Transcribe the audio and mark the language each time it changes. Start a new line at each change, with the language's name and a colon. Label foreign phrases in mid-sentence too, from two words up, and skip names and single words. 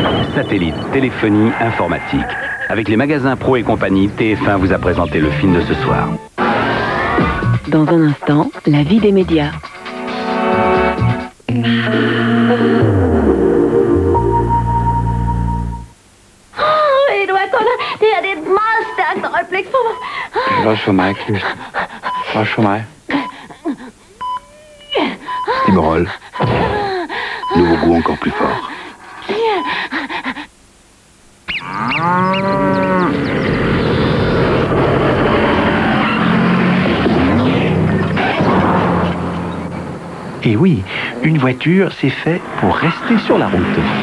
French: satellite, téléphonie, informatique. Avec les magasins Pro et compagnie, TF1 vous a présenté le film de ce soir. Dans un instant, la vie des médias.
Danish: Det her det er et meget stærkt øjeblik for mig. Det er også for mig, Kløst. Også for mig. Stimerol.
French: Nouveau goût encore plus fort. Et oui, une voiture, c'est fait pour rester sur la route.